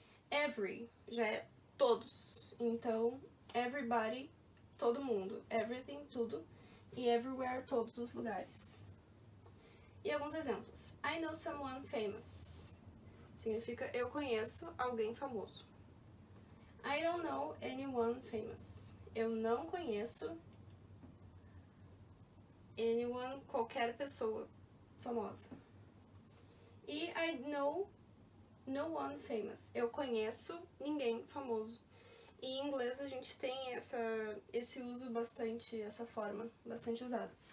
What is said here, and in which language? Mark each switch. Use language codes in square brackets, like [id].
[pt] Every já é todos, então everybody, todo mundo. Everything, tudo. E everywhere, todos os lugares. E alguns exemplos. [en] I know someone famous. [pt] Significa eu conheço alguém famoso. [en] I don't know anyone famous. [pt] Eu não conheço anyone, qualquer pessoa famosa. E [en] I know no one famous. [pt] Eu conheço ninguém famoso. E em inglês a gente tem esse uso bastante, essa forma bastante usada.